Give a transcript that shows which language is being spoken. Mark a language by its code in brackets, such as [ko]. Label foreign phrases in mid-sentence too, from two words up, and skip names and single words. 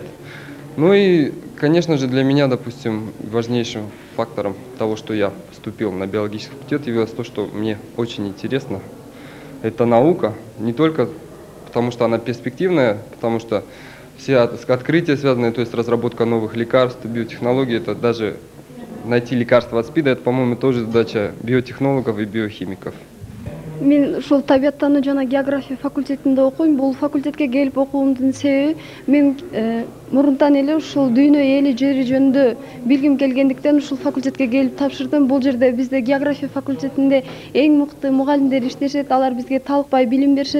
[ru] Ну и, конечно же, для меня, допустим, важнейшим фактором того, что я поступил на биологический факультет, явилось то, что мне очень интересно. Это наука, не только потому, что она перспективная, потому что все открытия связанные, то есть разработка новых лекарств, биотехнологий, это даже найти лекарство от СПИДа, это, по-моему, тоже задача биотехнологов и биохимиков. [ky] Мен ушул табияттануу жана география факультетинде окуйм. Бул факультетке келип окуумдун себеби мен мурунтан эле ушул дүйнө эли жери жөнүндө билгим келгендиктен ушул факультетке келип тапшырдым. Бул жерде бизде география факультетинде эң мыкты мугалимдер иштешет, алар бизге талыкпай билим беришет.